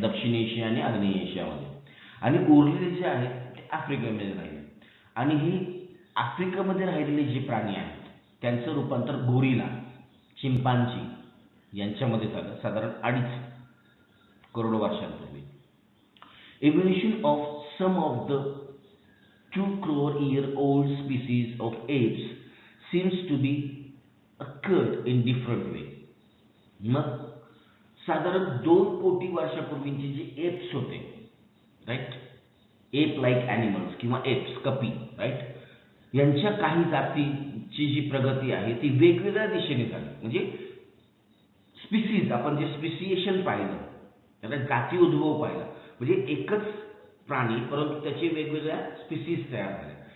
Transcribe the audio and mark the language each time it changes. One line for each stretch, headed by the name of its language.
Marathi: दक्षिण एशिया आणि आग्नेय एशियामध्ये. आणि उरलेले जे आहेत ते आफ्रिकेमध्ये राहिले. आणि ही आफ्रिकेमध्ये राहिलेले जे प्राणी आहेत त्यांचं रूपांतर गोरिला, चिंपांजी यांच्यामध्ये झालं साधारण 2.5 करोड वर्षांपूर्वी.
English: Evolution of some of the 2 crore year old species of apes seems to be occurred in different way.
Marathi: मग साधारण 2 कोटी वर्षापूर्वीचे जे एप्स होते, राईट, एप लाईक ॲनिमल्स किंवा एप्स, कपी, राईट, यांच्या काही जातीची जी प्रगती आहे ती वेगवेगळ्या दिशेने झाली. म्हणजे स्पिसीज, आपण जे स्पिसिएशन पाहिलं त्याला जाती उद्भव पाहिला, म्हणजे एकच प्राणी परंतु त्याचे वेगवेगळ्या स्पिसीज तयार झाल्या.